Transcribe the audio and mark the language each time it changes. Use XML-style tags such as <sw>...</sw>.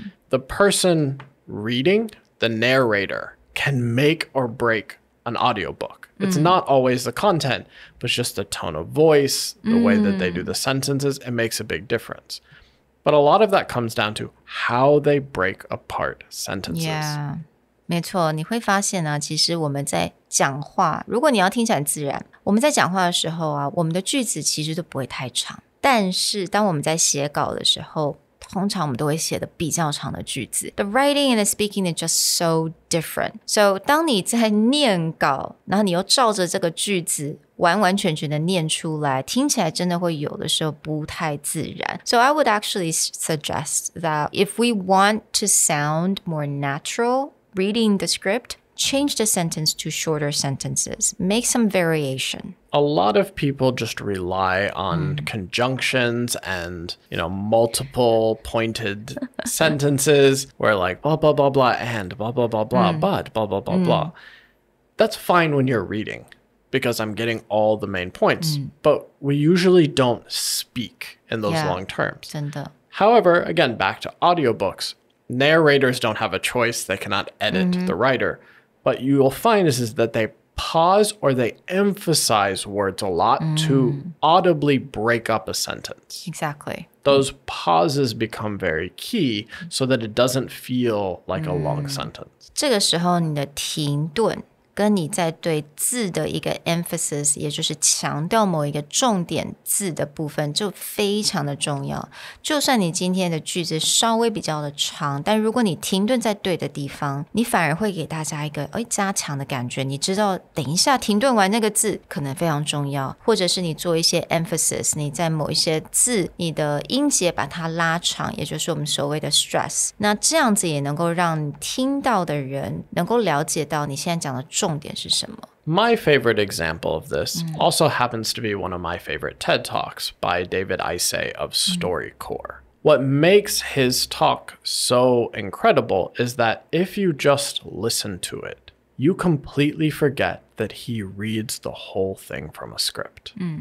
<en>The person reading, the narrator, can make or break an audiobook. It's not always the content, but just the tone of voice, the way that they do the sentences, it makes a big difference. But a lot of that comes down to how they break apart sentences. Yeah.</en> <zh>没错，你会发现啊，其实我们在讲话，如果你要听起来自然，我们在讲话的时候啊，我们的句子其实都不会太长。但是当我们在写稿的时候，通常我们都会写的比较长的句子。</zh> <en>The writing and the speaking is just so different. So</en> <zh>当你在念稿，然后你又照着这个句子完完全全的念出来，听起来真的会有的时候不太自然。</zh> <en>So I would actually suggest that if we want to sound more natural reading the script, change the sentence to shorter sentences. Make some variation. A lot of people just rely on conjunctions and, multiple pointed sentences where like blah, blah, blah, blah, and blah, blah, blah, blah, but blah, blah, blah, blah. That's fine when you're reading because I'm getting all the main points, but we usually don't speak in those long terms.</en> <zh>真的。</zh> <en>However, again, back to audiobooks, narrators don't have a choice. They cannot edit the writer. But you'll find is that they pause or they emphasize words a lot to audibly break up a sentence. Exactly. Those pauses become very key so that it doesn't feel like a long sentence.</en> <zh>这个时候你的停顿跟你在对字的一个 emphasis， 也就是强调某一个重点字的部分就非常的重要。就算你今天的句子稍微比较的长，但如果你停顿在对的地方，你反而会给大家一个加强的感觉。你知道等一下停顿完那个字可能非常重要，或者是你做一些 emphasis， 你在某一些字你的音节把它拉长，也就是我们所谓的 stress。那这样子也能够让听到的人能够了解到你现在讲的重点是什么。</zh> <en>My favorite example of this also happens to be one of my favorite TED Talks by David Isay of StoryCorps. What makes his talk so incredible is that if you just listen to it, you completely forget that he reads the whole thing from a script.</en>